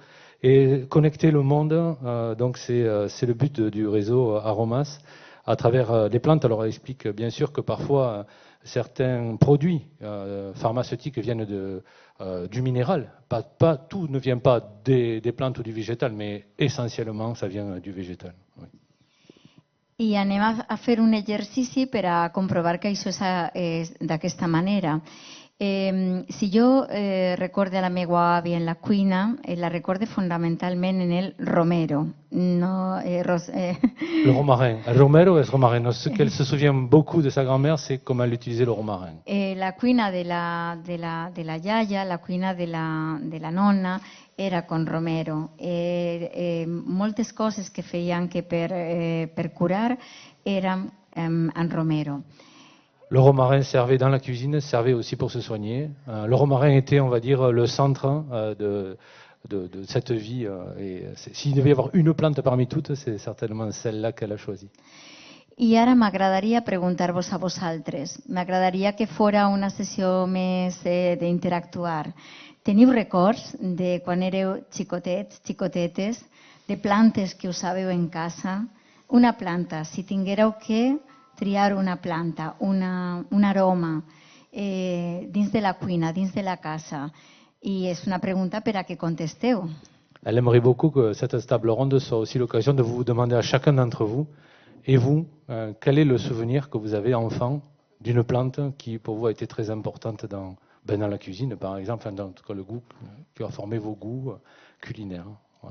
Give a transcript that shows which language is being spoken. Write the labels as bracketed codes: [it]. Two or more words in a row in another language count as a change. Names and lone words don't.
[fr] Et connecter le monde, donc c'est le but du réseau Aromas à travers les plantes. Alors elle explique bien sûr que parfois certains produits pharmaceutiques viennent du minéral. Tout ne vient pas des plantes ou du végétal, mais essentiellement ça vient du végétal. Oui. [ca] I anem a fer un exercici per a comprovar que això és d'aquesta manera. Si jo recorde la meva àvia en la cuina, la recorde fonamentalment en el romero. No, [fr] Le romarin. [ca] El romero es romarin. [fr] Ce qu'elle se souvient beaucoup de sa grand-mère, c'est comment elle utilisait le romarin. [ca] La cuina de la iaia, la cuina de la nonna, era con romero. Moltes coses que feien que per curar eren en romero. [fr] Le romarin servait dans la cuisine, servait aussi pour se soigner. Le romarin était, on va dire, le centre de cette vie. Et s'il devait y avoir une plante parmi toutes, c'est certainement celle-là qu'elle a choisie. [ca] I ara m'agradaria preguntar-vos a vosaltres. M'agradaria que fora una sessió més d'interactuar. Teniu records de quan éreu xicotets, xicotetes, de plantes que usàveu en casa? Una planta, si tinguéreu que triar una planta, un aroma dins de la cuina, dins de la casa. I és una pregunta per a que contesteu. [fr] elle aimerait beaucoup que cette table ronde soit aussi l'occasion de vous demander à chacun d'entre vous, et vous, quel est le souvenir que vous avez enfant d'une plante qui pour vous a été très importante dans la cuisine par exemple, enfin, dans tout cas le goût, qui a formé vos goûts culinaires. Voilà.